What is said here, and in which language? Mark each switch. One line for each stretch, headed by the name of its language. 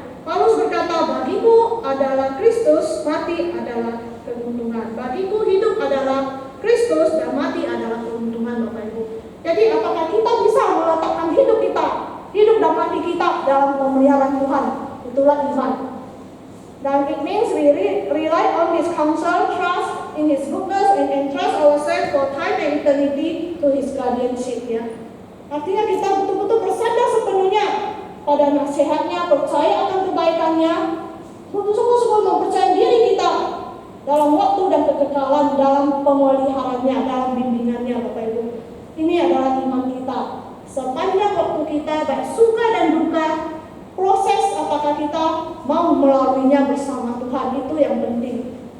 Indonesian: Paulus berkata, bagiku adalah Kristus, mati adalah keuntungan. Bagiku hidup adalah Kristus dan mati adalah keuntungan, Bapak Ibu. Jadi apakah kita bisa meletakkan hidup kita, hidup dan mati kita dalam pemeliharaan Tuhan? Itulah iman.
English: Dan it means we rely on His counsel, trust in His goodness, and entrust ourselves for time and eternity to His guardianship.
Indonesian: Ya. Artinya kita betul-betul bersandar sepenuhnya pada nasihatnya, percaya akan kebaikannya, sungguh-sungguh mempercayai diri kita dalam waktu dan kekekalan, dalam pemeliharannya, dalam bimbingannya, Bapak Ibu. Ini adalah iman kita. Sepanjang waktu kita, baik suka dan duka, proses apakah kita mau melaluinya bersama Tuhan, itu yang penting.